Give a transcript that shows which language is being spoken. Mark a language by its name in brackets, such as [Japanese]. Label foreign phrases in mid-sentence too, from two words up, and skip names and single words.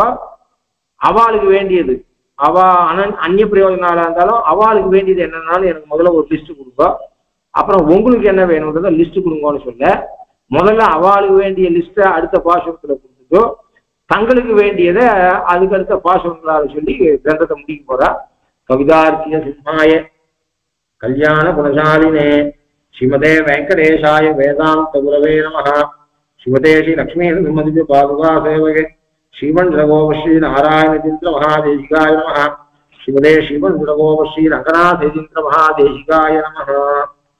[Tamil] அவளுக்கு வேண்டியது அவ அந்நிய பிரயோஜனால இருந்தாலும் அவளுக்கு வேண்டியது என்னன்னாலும் எனக்கு முதல்ல ஒரு லிஸ்ட் கொடுங்க, அப்புறம் உங்களுக்கு என்ன வேணும்ன்றத லிஸ்ட் கொடுங்கன்னு சொல்ல. முதல்ல அவளுக்கு வேண்டிய லிஸ்ட்டை அடுத்த பாசுரத்துல கொடுத்துட்டோ, தங்களுக்கு வேண்டியதை அதுக்கு அடுத்த பாசுரங்களால சொல்லி கிரந்தத்தை முடிக்க போறா. [Sanskrit] कवितार्किक सिंहाय कल्याण गुणशालिने श्रीमते वेङ्कटेशाय वेदान्त गुरवे नमः. श्रीमते श्री लक्ष्मी मतिप्पु पादुका सेवके श्रीमन् रघोपश्री नारायणतीन्द्र महादेशिकाय नमः. श्रीमते श्रीमन् रघोपश्री रङ्गनाथेन्द्र महादेशिकाय नमः.